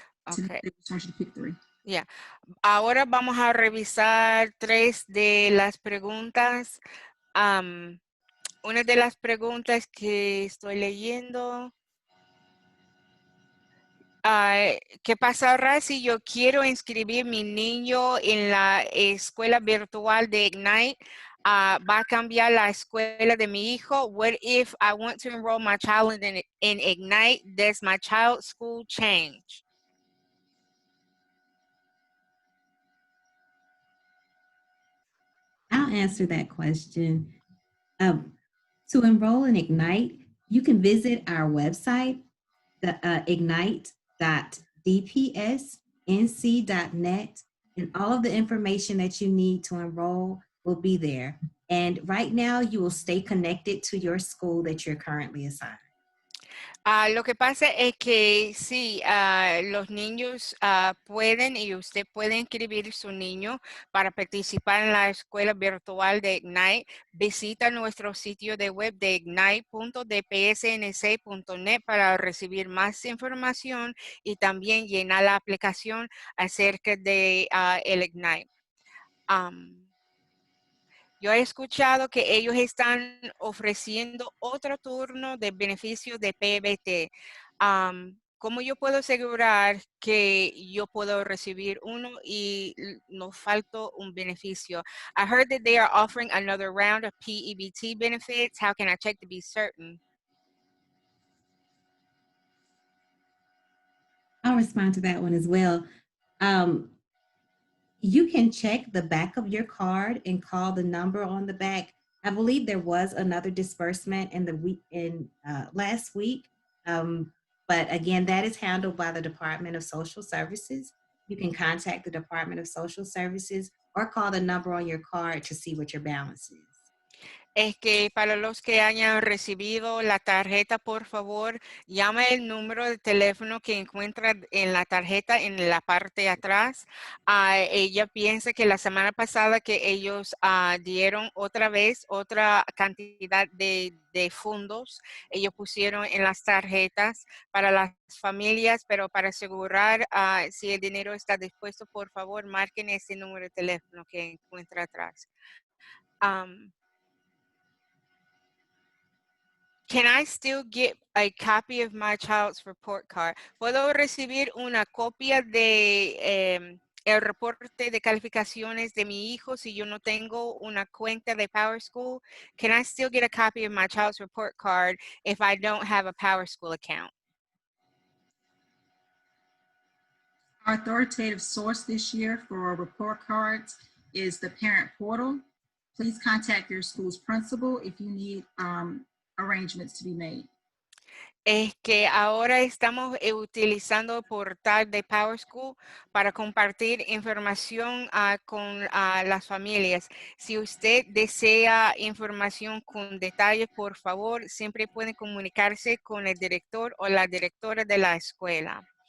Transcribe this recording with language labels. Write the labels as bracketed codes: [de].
[en] Okay. I just want you to pick 3. Yeah. [es] Ahora vamos a revisar 3 de las preguntas. Una de las preguntas que estoy leyendo. ¿Qué pasará si yo quiero inscribir mi niño en la escuela virtual de Ignite? ¿Va a cambiar la escuela de mi hijo? [en] What if I want to enroll my child in Ignite? Does my child's school change? I'll answer that question. To enroll in Ignite, you can visit our website, the ignite.dpsnc.net, and all of the information that you need to enroll will be there. And right now, you will stay connected to your school that you're currently assigned. [es] Lo que pasa es que sí, los niños pueden y usted puede inscribir su niño para participar en la escuela virtual de Ignite. Visita nuestro sitio de web de ignite.dpsnc.net para recibir más información y también llenar la aplicación acerca de el Ignite. Yo he escuchado que ellos están ofreciendo otro turno de beneficios de PBT. ¿Cómo yo puedo asegurar que yo puedo recibir uno y no falto un beneficio? [en] I heard that they are offering another round of PEBT benefits. How can I check to be certain? I'll respond to that one as well. You can check the back of your card and call the number on the back. I believe there was another disbursement in the week last week, but again, that is handled by the Department of Social Services. You can contact the Department of Social Services or call the number on your card to see what your balance is. [es] Es que para los que hayan recibido la tarjeta, por favor, llame el número de teléfono que encuentra en la tarjeta en la parte de atrás. Ella piensa que la semana pasada que ellos dieron otra vez otra cantidad de fondos, ellos pusieron en las tarjetas para las familias, pero para asegurar si el dinero está dispuesto, por favor, marquen ese número de teléfono que encuentra atrás. [en] Can I still get a copy of my child's report card? [es] ¿Puedo recibir una copia de el reporte de calificaciones de mi hijo si yo no tengo una cuenta de PowerSchool? [en] Can I still get a copy of my child's report card if I don't have a PowerSchool account? Our authoritative source this year for report cards is the parent portal. Please contact your school's principal if you need arrangements to be made. [es] Es que ahora estamos utilizando el portal de PowerSchool para compartir información con las familias. Si usted desea información con detalles, por favor, siempre puede comunicarse con el director o la directora de la escuela.